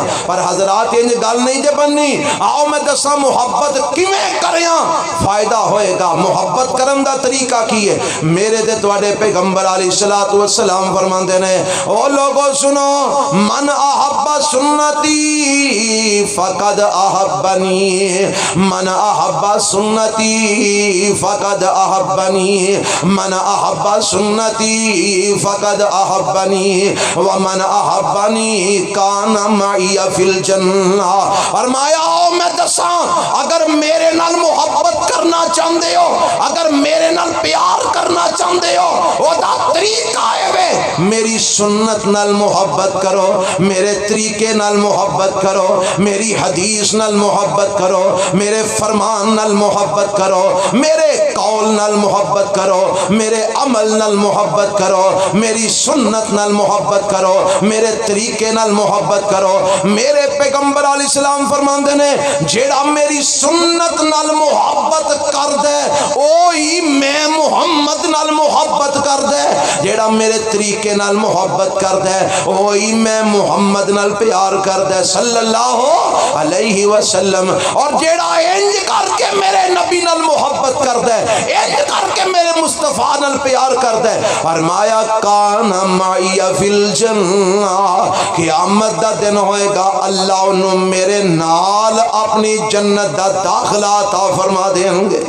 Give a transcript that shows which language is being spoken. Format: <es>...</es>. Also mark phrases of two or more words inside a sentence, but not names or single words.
<pa>پر حضرات انج گل نہیں جے بننی، آؤ میں دساں محبت کیویں کریاں فائدہ ہوئے گا۔ محبت کرن دا طریقہ کی ہے؟ میرے تے تواڈے پیغمبر</pa> <ar>علیہ الصلوۃ والسلام</ar> <pa>فرماندے نے، او لوگو سنو،</pa> <ar>من احب سنتی فقد احبنی، من احب سنتی فقد احبنی، من احب سنتی فقد احبنی، ومن احبنی کان معی فی الجنہ۔</ar> <pa>فرمایا او میں دساں، اگر میرے نال محبت کرنا چاہندے ہو، اگر میرے نال پیار کرنا چاہندے ہو، او دا طریقہ ہے وے میری سنت نال محبت کرو، میرے طریقے نال محبت کرو، میری حدیث نال محبت کرو، میرے فرمان نال محبت کرو، میرے قول نال محبت کرو، میرے عمل نال محبت کرو، میری سنت نال محبت کرو، میرے طریقے نال محبت کرو۔ میرے پیغمبر</pa> <ar>علیہ السلام</ar> <pa>فرماندے نے، جیڑا میری سنت نال محبت کر دے اوہی میں محمد نال محبت کر دے، جیڑا میرے طریقے نال محبت کر دے اوہی میں محمد نال پیار کر دے</pa> <ar>صلی اللہ علیہ وسلم۔</ar> <pa>اور جیڑا انج کر کے میرے نبی نال محبت کر دے، انج کر کے میرے مصطفیٰ نال پیار کر دے، فرمایا</pa> <ar>کان معی فی الجنہ،</ar> <pa>قیامت دا دن ہوئے گا اللہ انہوں میرے نال اپنی جنت دا داخلہ عطا فرما دیں گے۔</pa>